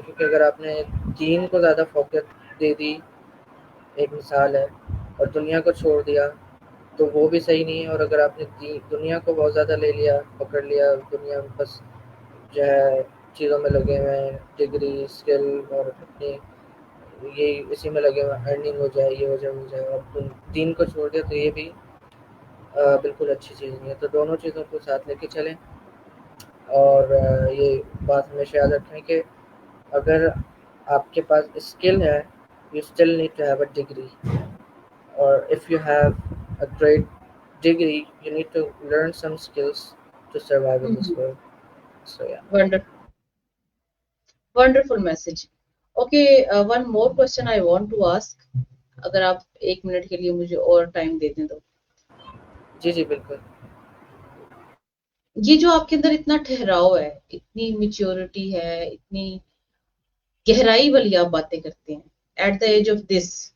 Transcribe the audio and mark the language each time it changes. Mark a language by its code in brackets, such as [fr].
[ur] کیونکہ اگر آپ نے دین کو زیادہ فوکس دے دی, ایک مثال ہے, اور دنیا کو چھوڑ دیا تو وہ بھی صحیح نہیں ہے. اور اگر آپ نے دنیا کو بہت زیادہ لے لیا, پکڑ لیا, دنیا میں بس جو ہے چیزوں میں لگے ہوئے ہیں, ڈگری اسکل اور اپنی یہ اسی میں لگے ہوئے, ارننگ ہو جائے, یہ ہو جائے, ہو جائے, اور دین کو چھوڑ دیا تو یہ بھی بالکل اچھی چیز نہیں ہے. تو دونوں چیزوں کو ساتھ لے کے چلیں. اور یہ بات ہمیشہ یاد رکھیں کہ اگر آپ کے پاس اسکل ہے, [en] you still need to have a degree, or if you have a great degree you need to learn some skills to survive in this world. So yeah. Wonderful message. Okay, one more question I want to ask. [ur] اگر آپ 1 minute کے لیے مجھے اور time دے دیں تو. جی بالکل. یہ جو آپ کے اندر اتنا ٹھہراؤ ہے, اتنی میچیورٹی ہے, اتنی گہرائی والی آپ باتیں کرتے ہیں [en] at the age of دس,